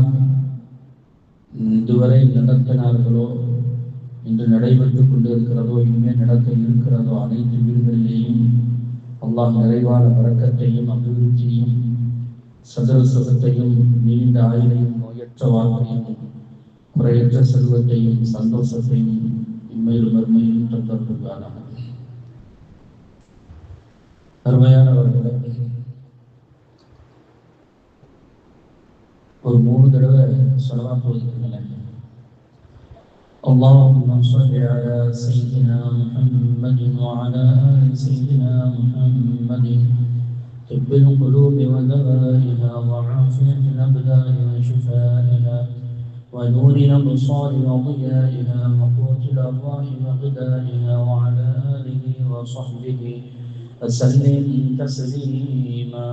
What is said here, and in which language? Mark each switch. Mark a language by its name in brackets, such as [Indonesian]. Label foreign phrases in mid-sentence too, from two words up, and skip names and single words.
[Tamil] இதுவரை நடத்தினார்களோ, இன்று நடைபெற்றுக் கொண்டு இருக்கிறதோ, இனிமேல் நடக்க இருக்கிறதோ, அனைத்து வீடுகளிலேயும் அல்லாஹ் நிறைவான வரக்கத்தையும் அபிவிருத்தியையும் சதர சுகத்தையும் நீண்ட ஆயுளையும் நோயற்ற வாழ்க்கையும் குறையற்ற செல்வத்தையும் சந்தோஷத்தையும் இம்மையில் மறுமையிலும் தந்தருள்வானாக. அருமையானவர்களே, ஒரு 3 தடவை ஸலவாத் ஓதுங்களேன். [Arabic] اللهم صل على سيدنا محمد وعلى آل سيدنا محمد طب القلوب ودوائها وعافية الأبدان وشفائها ونور الأبصار وضيائها وقوت الأرواح وغذائها وعلى آله وصحبه وسلم تسليما.